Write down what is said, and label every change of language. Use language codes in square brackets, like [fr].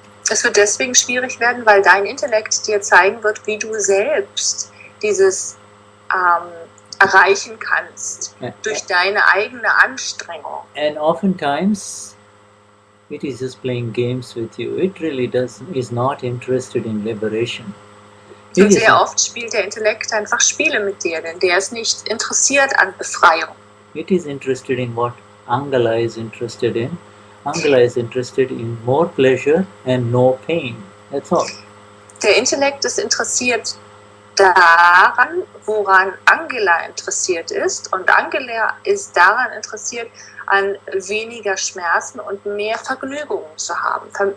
[de] Es wird deswegen schwierig werden, weil dein Intellekt dir zeigen wird, wie du selbst dieses erreichen kannst, durch deine eigene Anstrengung. [en] And oftentimes it is just playing games with you. It really is not interested in liberation. [de] Und sehr oft spielt der Intellekt einfach Spiele mit dir, denn der ist nicht interessiert an Befreiung. [en] It is interested in what Angela is interested in. Angela is interested in more pleasure and no pain. That's all. [de] Der Intellekt ist interessiert daran, woran Angela interessiert ist, und Angela ist daran interessiert, an weniger Schmerzen und mehr Vergnügen zu haben.